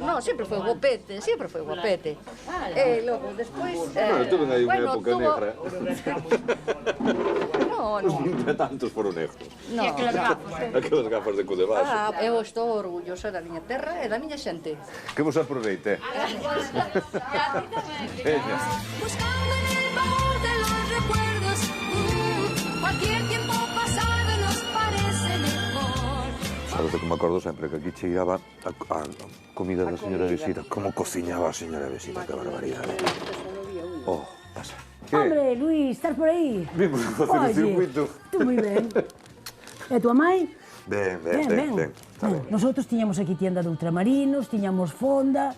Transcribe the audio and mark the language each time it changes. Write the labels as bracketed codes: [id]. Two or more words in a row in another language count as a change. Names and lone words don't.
[gl] No, sempre foi guapete. E logo, despois... Tuve aí unha época negra. No. De tantos foron negros. E aquelas gafas. Aquelas gafas de cu de vaso. Eu estou orgullosa da miña terra e da miña xente. Que vos aproveite. [es] Buscando en el baúl de los recuerdos, cualquier tiempo pasado nos parece mejor. [gl] Sabes de que me acordo sempre que aquí chegaba a comida da señora Visita. Como cociñaba a señora Visita, que barbaridade. Oh, pasa. Hombre, Luis, estás por aí? Vimos a facer o circuito. Tú moi ben. E tua mãe? Ben. Nosotros tiñamos aquí [es] tienda de ultramarinos, [gl] tiñamos fonda, tiñamos...